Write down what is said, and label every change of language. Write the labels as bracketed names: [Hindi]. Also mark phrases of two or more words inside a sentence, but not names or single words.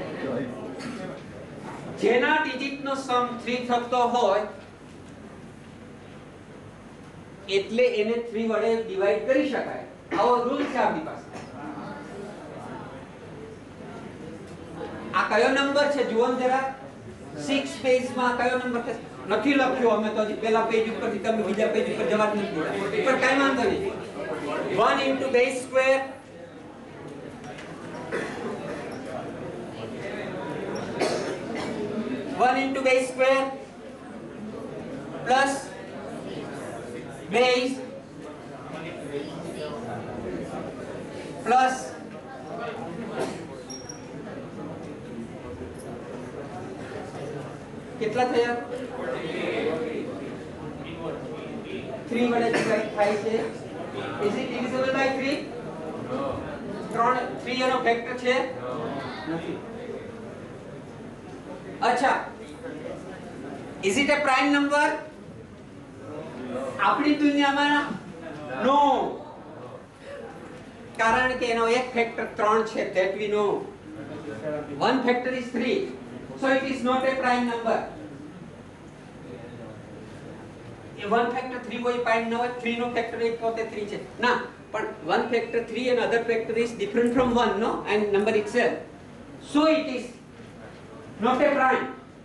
[Gujarati] જેના ડિજિટ નો સમ 3 થતો હોય એટલે એને 3 વડે ડિવાઈડ કરી શકાય. આવો રૂલ છે આપણી પાસે. આ કયો નંબર છે જુઓ જરા. 6 પેજ માં કયો નંબર છે? નથી લખ્યો અમે તો હજી પહેલા પેજ ઉપરથી તમે બીજા પેજ ઉપર જવા જ નથી દીધા. પણ કાઈ વાંધો નહીં. [English] 1 into base square plus base plus [Gujarati] કેટલા થયા? 3 વડે ડિવાઈડ થાય છે. [English] Is it divisible by 3? 3 [Gujarati] એનો ફેક્ટર છે? નથી. અચ્છા, [English] is it a prime number? [Gujarati] આપણી દુનિયામાં નો, કારણ કે એનો એક ફેક્ટર 3 છે, [English] that we know. One factor is 3, so it is not a prime number. [Gujarati] એ 1 ફેક્ટર 3 હોય prime ન હોય. 3 નો ફેક્ટર એક પોતે 3 છે ના, પણ [English] 1 factor 3 and other factor is different from 1, no, and number itself, so it is not a prime.